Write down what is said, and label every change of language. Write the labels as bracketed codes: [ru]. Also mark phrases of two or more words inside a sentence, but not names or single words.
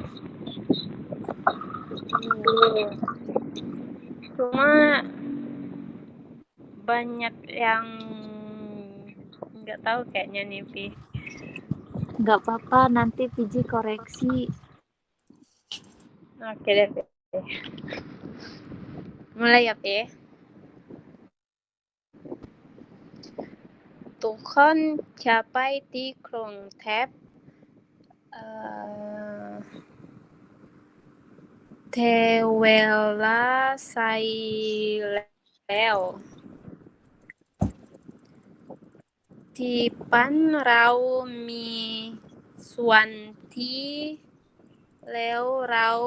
[id] Cuma banyak yang nggak tahu kayaknya nih, Pi. Nggak apa-apa, nanti Piji koreksi. Oke deh, Pi. Mulai ya, Pi. [th] ทุกคนจะไปที่กรุงเทพ เวลาใส่แล้ว ที่บ้านเรามีส่วนที่แล้วเรา